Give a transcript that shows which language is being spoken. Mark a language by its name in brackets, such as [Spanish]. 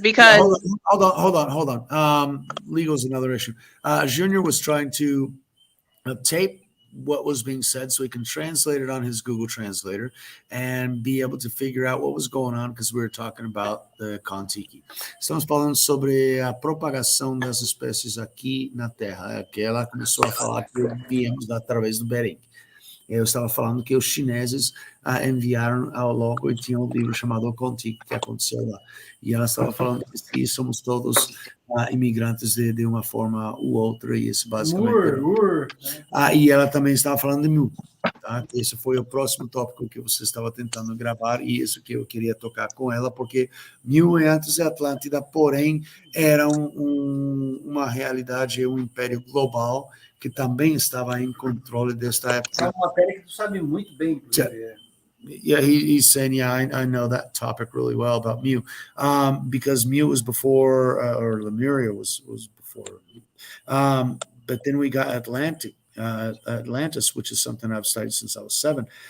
[English] Because hold on. Legal is another issue. Junior was trying to tape what was being said so he can translate it on his Google Translator and be able to figure out what was going on, because we were talking about the Kon-Tiki. [Portuguese] Estamos falando sobre a propagação das espécies aqui na Terra, que ela começou a falar que viemos através do Bering. Eu estava falando que os chineses enviaram ao logo e tinham um livro chamado Kon-Tiki que aconteceu lá. E ela estava falando que somos todos imigrantes de uma forma ou outra, e isso basicamente... e ela também estava falando de Mu. Tá? Esse foi o próximo tópico que você estava tentando gravar, e isso que eu queria tocar com ela, porque Mu é antes de Atlântida, porém era uma realidade, um império global que também estava em controle desta época. É uma matéria que tu sabe muito bem, inclusive. [English] Yeah, he's saying, I know that topic really well about Mu, because Mu was before, or Lemuria was before. But then we got Atlantis, which is something I've studied since I was 7.